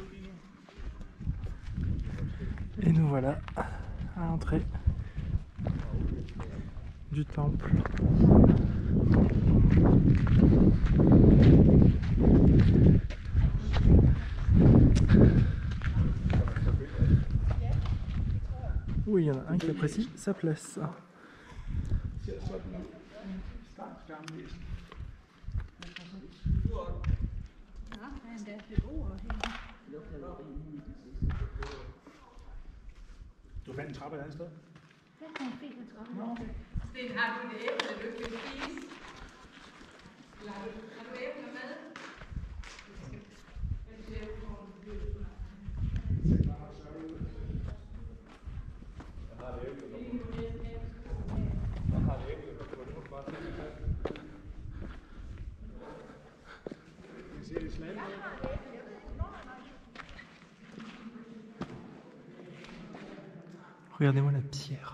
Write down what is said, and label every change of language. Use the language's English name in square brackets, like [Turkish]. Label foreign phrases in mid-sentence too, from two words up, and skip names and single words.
[French] Et nous voilà à l'entrée du temple. Oui, il y en a un qui apprécie sa place. [Danish] Du fandt en trappe et andet sted? Sten, har du et æble, du vil spise? Har du æbler med? [French] Regardez-moi la pierre.